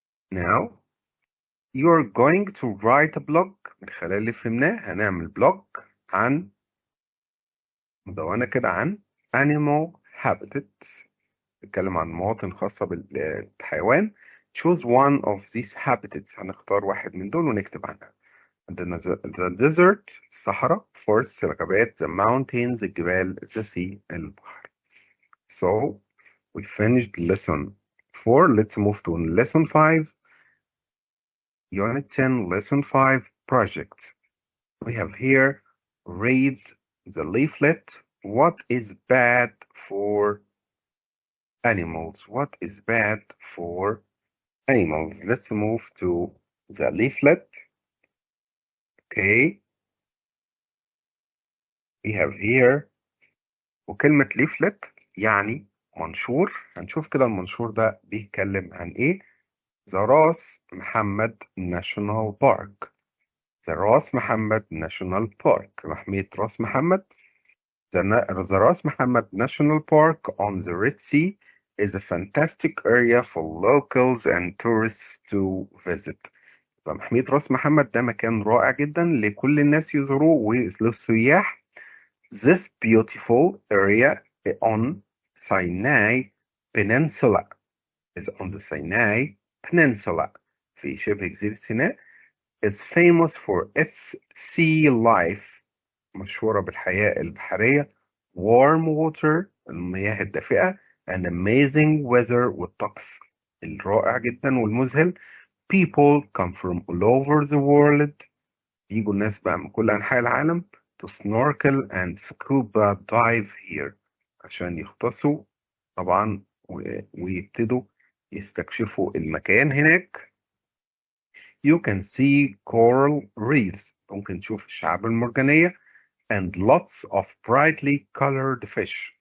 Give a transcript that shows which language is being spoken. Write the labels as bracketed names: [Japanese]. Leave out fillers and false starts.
[English] Now, you're going to write a blog. [Arabic] من خلال اللي فهمناه هنعمل بلوج عن مدونة كده عن animal habitats. نتكلم عن مواطن خاصة بالحيوان. [English] Choose one of these habitats. [Arabic] هنختار واحد من دول ونكتب عنها. [English] The desert, الصحراء. Forests, الغابات. The mountains, الجبال. The sea, البحر. So, we finished lesson 4. Let's move to lesson 5. Unit 10, Lesson 5, Project. We have here, read the leaflet. What is bad for animals? What is bad for animals? Let's move to the leaflet. Okay. [Arabic] We have here, وكلمة leaflet يعني منشور. هنشوف كده المنشور ده بيتكلم عن ايه. [English] The Ras Mohammed National Park. The Ras Mohammed National Park. [Arabic] محمية راس محمد. [English] The Ras Mohammed National Park on the Red Sea is a fantastic area for locals and tourists to visit. [Arabic] محمية راس محمد ده مكان رائع جدا لكل الناس يزوروه وللسياح. [English] This beautiful area on Sinai Peninsula is on the Sinai Peninsula في شبه جزيرة سيناء is famous for its sea life. [Arabic] مشهورة بالحياة البحرية. Warm water المياه الدافئة and amazing weather والطقس الرائع جدا والمذهل. [English] People come from all over the world. [Arabic] بيجوا الناس بقى من كل أنحاء العالم to snorkel and scuba dive here عشان يغطسوا طبعا ويبتدوا يستكشفوا المكان هناك. [English] You can see coral reefs. [Arabic] ممكن تشوف الشعاب المرجانية and lots of brightly colored fish.